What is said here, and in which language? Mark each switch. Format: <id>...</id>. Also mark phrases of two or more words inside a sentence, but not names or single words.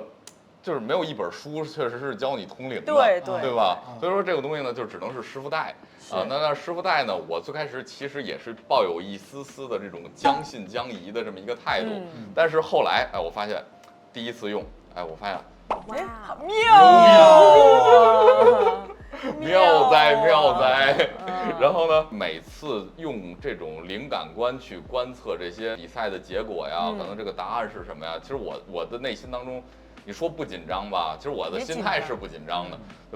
<zh>就是沒有一本書確實是教你通靈的，對吧？所以說這個東西呢，就只能是師傅帶啊。那師傅帶呢，我最開始其實也是抱有一絲絲的這種將信將疑的這麼一個態度，但是後來我發現第一次用，我發現，妙，妙哉妙哉。然后呢，每次用这种灵感观去观测这些比赛的结果呀，可能这个答案是什么呀？其实我的内心当中，你说不紧张吧，其实我的心态是不紧张的，对吧？</zh>